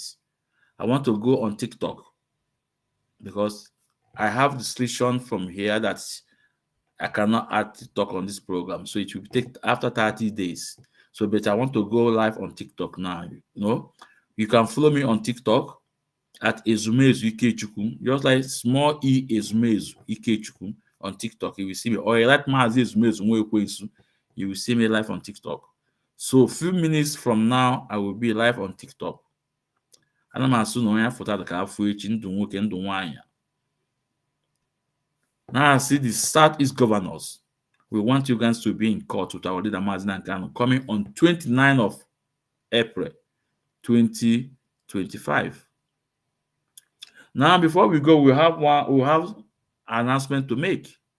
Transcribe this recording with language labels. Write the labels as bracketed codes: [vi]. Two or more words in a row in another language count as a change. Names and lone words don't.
[en] I want to go on TikTok because I have the restriction from here that I cannot add TikTok on this program, so it will take after 30 days. So, but I want to go live on TikTok now. You know, you can follow me on TikTok at Ezumezu Ikechukwu, just like small e Ezumezu Ikechukwu on TikTok. You will see me, or like Mazi Ezumezu Nwekwensu, you will see me live on TikTok. So, few minutes from now, I will be live on TikTok. And I'm assuming I photo the [ig] afọ echi ndụ nwoke ndụ nwanyị. [en] Now I see the Southeast governors. We want you guys to be in court with our leader Mazi Nnamdi Kanu coming on 29th of April 2025. Now, before we go, we have an announcement to make.